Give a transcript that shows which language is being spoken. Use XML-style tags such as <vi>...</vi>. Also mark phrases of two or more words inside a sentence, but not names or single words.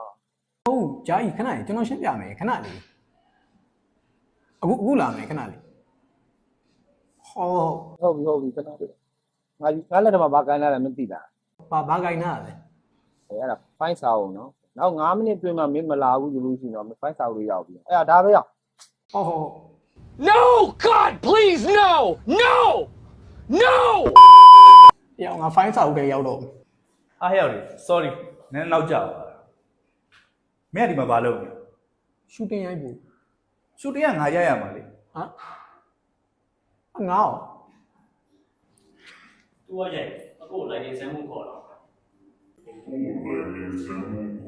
<my>ဟုတ်ဂျာကြီးခဏလေးကျွန်တော်ရှင်းပြမယ်ခဏလေးအခုလာမယ်ခဏလေး ဟုတ်ပြီခဏလေးငါလက်ထမှာဘာကန်းလာလဲမသိတာ ဘာကိုင်းနာလဲ အဲ့ဒါဖိုင်းစာအောင်နော်နောက်9မိနစ်တွင်းမှမင်းမလာဘူးဆိုလို့ရှိရင်တော့မင်းဖိုင်းစာလို့ရောက်ပြီအဲ့ဒါပဲရောက် ဟုတ်</my> <en>No God please no no</en> <my>ရောက်ငါဖိုင်းစာအုပ်ထဲရောက်တော့ အားရောက်လေ sorry နည်းနောက်ကြပါမင်းကဒီမှာဘာလုပ်လဲ ရှူတင်ရိုက်ဖို့ ရှူတင်ကငါရရမှာလေ ငါ့ သူကရိုက်အခုလိုက်နေစမ်းမှုခေါ်တော့</my>